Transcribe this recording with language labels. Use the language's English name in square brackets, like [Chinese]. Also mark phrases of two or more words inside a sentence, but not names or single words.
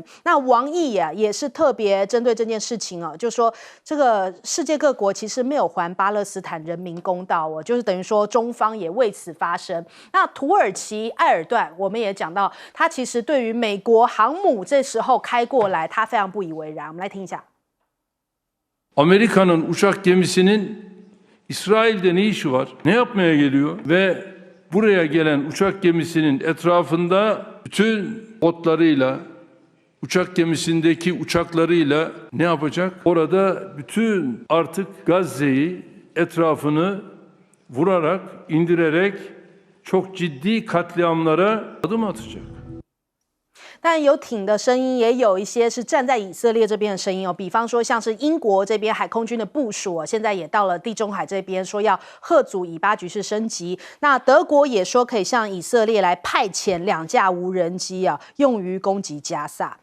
[Chinese] 那王毅也是特别针对这件事情哦，就说这个世界各国其实没有还巴勒斯坦人民公道哦，就是等于说中方也为此发声。那土耳其埃尔段我们也讲到，他其实对于美国航母这时候开过来，他非常不以为然。我们来听一下。 [Turkish] Amerika'nın uçak gemisinin İsrail'de ne işi var? Ne yapmaya geliyor? Ve buraya gelen uçak gemisinin etrafında bütün botlarıyla, uçak gemisindeki uçaklarıyla ne yapacak? Orada bütün artık Gazze'yi etrafını vurarak, indirerek çok ciddi katliamlara adım atacak. [Chinese] 但有挺的声音，也有一些是站在以色列这边的声音哦。比方说，像是英国这边海空军的部署哦，现在也到了地中海这边，说要嚇阻以巴局势升级。那德国也说可以向以色列来派遣2架无人机啊，用于攻击加萨。